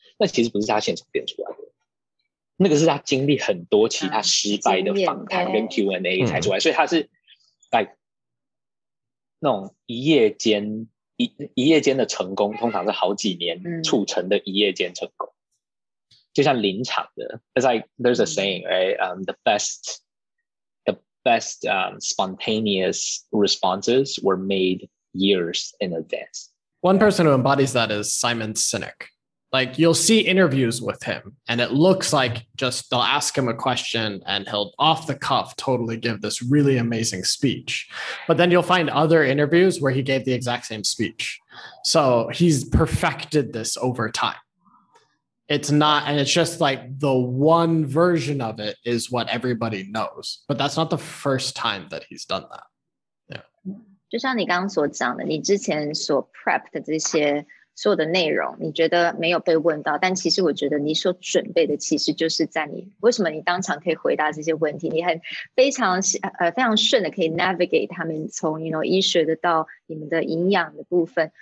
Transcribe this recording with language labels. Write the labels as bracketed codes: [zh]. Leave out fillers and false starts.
[zh] 那其实不是他现场变出来的，那个是他经历很多其他失败的访谈跟 Q&A 才出来，所以他是那种一夜间的成功，通常是好几年促成的一夜间成功。就像临场的 [en] there's a saying, right? The best spontaneous responses were made years in advance. One person who embodies that is Simon Sinek. Like you'll see interviews with him and it looks like just they'll ask him a question and he'll off the cuff totally give this really amazing speech. But then you'll find other interviews where he gave the exact same speech. So he's perfected this over time. It's not, and it's just like the one version of it is what everybody knows. But that's not the first time that he's done that. Yeah. [zh] 就像你刚刚所讲的，你之前所 prep 的这些所有的内容，你觉得没有被问到，但其实我觉得你所准备的其实就是在你为什么你当场可以回答这些问题，你很非常顺的可以 navigate 他们从医学的到你们的营养的部分。